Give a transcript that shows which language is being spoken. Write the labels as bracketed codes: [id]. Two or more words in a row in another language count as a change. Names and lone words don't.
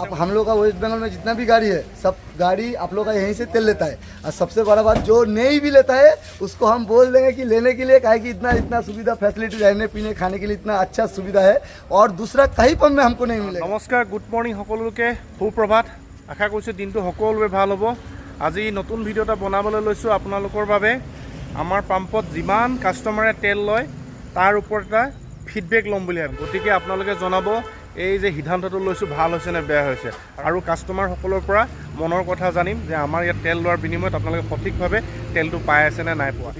[hi] अब हम लोग का वेस्ट बंगाल में जितना भी गाड़ी है सब गाड़ी आप लोग का यहीं से तेल लेता है। और सबसे बड़ा बात जो नहीं भी लेता है उसको हम बोल देंगे कि लेने के लिए काहे कि इतना इतना सुविधा फैसिलिटी रहने पीने खाने के लिए इतना अच्छा सुविधा है और दूसरा कहीं पंप में हमको नहीं मिलेगा। [as] नमस्कार, [en] good morning [as] সকলোকে সুপ্ৰভাত। आशा কৰিছোঁ দিনটো সকলোৰে ভাল হ'ব। আজি নতুন ভিডিও এটা বনাবলৈ লৈছোঁ আপোনালোকৰ বাবে। আমাৰ পাম্পত যিমান কাষ্টমাৰে তেল লয় তাৰ ওপৰত এটা ফিডবেক ল'ম বুলি ভাবিছোঁ। গতিকে আপোনালোকে জনাব এই যে সিদ্ধান্তটো লৈছোঁ ভাল হৈছে নে বেয়া হৈছে, আৰু কাষ্টমাৰসকলৰ পৰা মনৰ কথা জানিম যে আমাৰ ইয়াত তেল লোৱাৰ বিনিময়ত আপোনালোকে সঠিকভাৱে তেলটো পাই আছে নে নাই পোৱা।